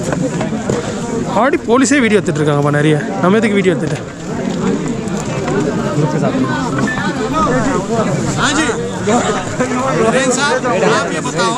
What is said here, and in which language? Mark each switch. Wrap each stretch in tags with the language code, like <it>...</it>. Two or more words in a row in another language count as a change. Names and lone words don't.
<ta>ஆடி போலீஸே வீடியோ எடுத்துகிட்டு இருக்காங்கப்பா நிறைய. நம்ம எதுக்கு வீடியோ எடுத்துகிட்டு</ta> <hi>ग्रुप के साथ हाँ जी आप ये बताओ</hi>